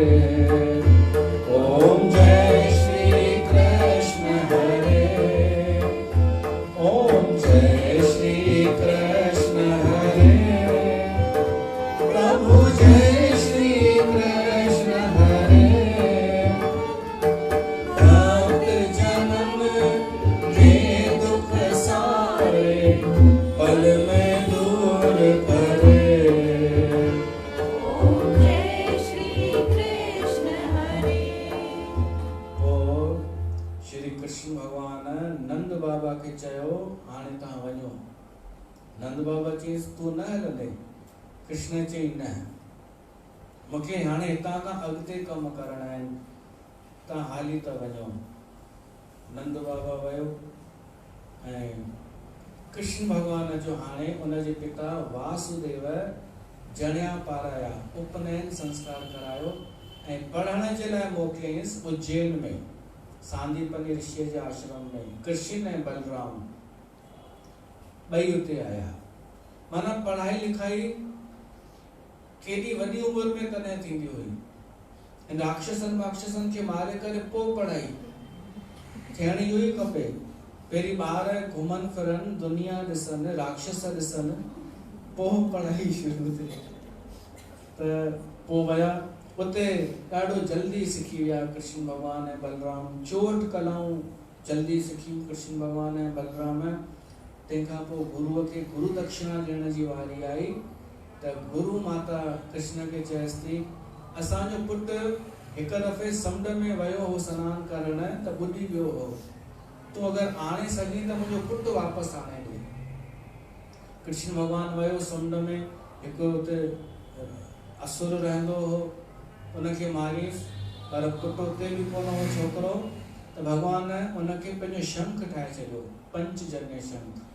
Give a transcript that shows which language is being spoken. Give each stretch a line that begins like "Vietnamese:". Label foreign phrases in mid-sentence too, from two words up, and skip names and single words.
Hindi: ओम जय श्री कृष्ण हरे, ओम जय श्री कृष्ण हरे, प्रभु जय श्री कृष्ण हरे। भक्त जन्म के दुख सारे पल में दूर करे। ओम जय श्री कृष्ण हरे।
Sindhi: और श्री कृष्ण भगवान नंद बाबा के चयो हाणे तव्हां वञो। नंद बाबा चयईंसि तूं न हलंदे। कृष्ण चयईं न, मूंखे हाणे हितां खां अॻिते कम करणा आहिनि, तव्हां हाली त वञो। नंद बाबा वियो ऐं कृष्ण भगवान जो हाणे उनजे पिता वासुदेव जणिया पाराया, उपनयन संस्कार करायो ऐं पढ़ण जे लाइ मोकिलियईंसि उज्जैन में सांदीपनी ऋषि जे आश्रम में। कृष्ण ऐं बलराम ॿई उते आया। माना पढ़ाई लिखाई केॾी वॾी उमिरि में तॾहिं थींदी हुई। राक्षसनि खे मारे करे पोइ पढ़ाई थियणी हुई खपे। पहिरीं ॿार घुमनि फिरनि, दुनिया ॾिसनि, राक्षस ॾिसनि, पोइ पढ़ाई शुरू थिए। त पोइ विया उते, ॾाढो जल्दी सिखी विया कृष्ण भगवान ऐं बलराम। 64 कलाऊं जल्दी सिखियूं कृष्ण भगवान ऐं बलराम। तंहिंखां पोइ गुरुअ खे गुरु दक्षिणा ॾियण जी वारी आई त गुरु माता कृष्ण खे चयसि थी, असांजो पुटु हिकु दफ़े समुंड में वियो हो सनानु करण त ॿुॾी वियो हो, तूं अगरि आणे सघीं त मुंहिंजो पुटु वापसि आणे ॾे। कृष्ण भगवान वियो समुंड में, हिकु हुते असुर रहंदो हो, उनखे मारियसि, पर पुटु उते बि कोन हो छोकिरो, त भगवान उनखे पंहिंजो शंख ठाहे छॾियो, पंचजन्य शंख।